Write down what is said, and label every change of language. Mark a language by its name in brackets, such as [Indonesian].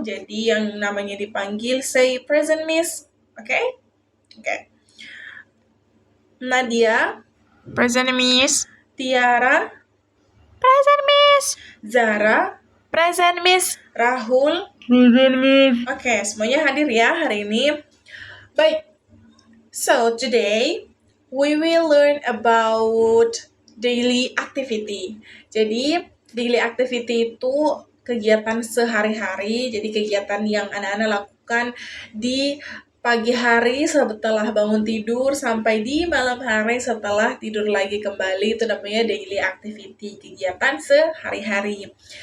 [Indonesian] Jadi yang namanya dipanggil [English] say present, Miss. [Indonesian] Oke? Oke. Nadia, [English] Present, Miss. Tiara, Present, Miss. Zara, Present, Miss. Rahul. Present, Miss. [Indonesian] Oke, semuanya hadir ya hari ini. Baik. [English] So, today we will learn about daily activity. [Indonesian] Jadi, daily activity itu kegiatan sehari-hari, jadi kegiatan yang anak-anak lakukan di pagi hari setelah bangun tidur sampai di malam hari setelah tidur lagi kembali, itu namanya daily activity, kegiatan sehari-hari.